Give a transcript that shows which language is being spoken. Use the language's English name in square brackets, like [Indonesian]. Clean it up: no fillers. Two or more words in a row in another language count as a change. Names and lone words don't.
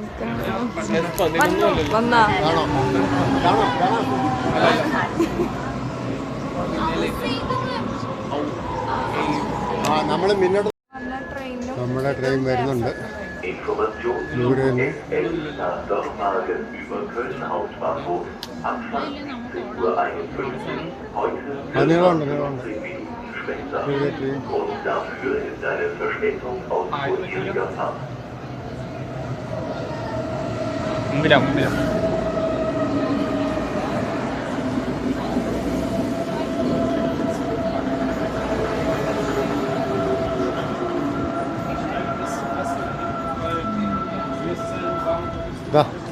[Malayalam] നമ്മൾ മുന്നോട്ട് നമ്മുടെ ട്രെയിൻ വരുന്നുണ്ട്. ദൂരെ നിന്ന് നീളമുണ്ട്. [English] Railway train. [German] Grund dafür ist eine Verspätung aus kurzfristiger Fahrt. [Malayalam] മുമ്പിലാ മുമ്പിലാ [German] Da.